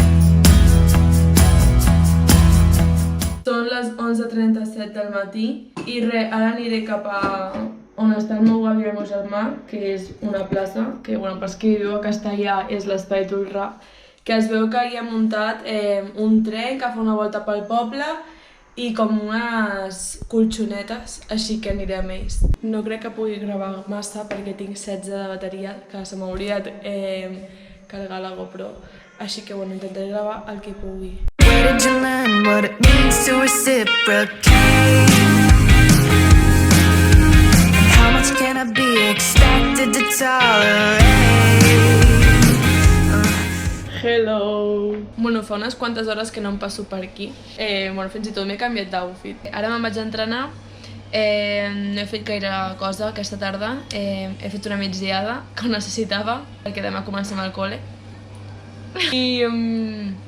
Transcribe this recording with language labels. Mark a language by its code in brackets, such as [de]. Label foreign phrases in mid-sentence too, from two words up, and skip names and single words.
[ca] Són les 11:37 del matí i ara aniré cap a on està el meu avi i el meu germà, que és una plaça, que bueno, pels que viu a Castellà és l'Espai Tolrà, que es veu que hi ha muntat un tren que fa una volta pel poble i com unes colxonetes, així que aniré amb ells. No crec que pugui gravar massa perquè tinc 16 de bateria, que se m'ha oblidat carregar la GoPro, així que bueno, intentaré gravar el que pugui. [en] Where did you learn what it means to reciprocate? And how much can I be expected to tolerate? Hello! [ca] Bueno, fa unes quantes hores que no em passo per aquí. Bueno, fins i tot m'he canviat d'outfit. Ara me'n vaig entrenar. No he fet gaire cosa aquesta tarda. He fet una migdiada que ho necessitava, perquè demà comencem al col·le.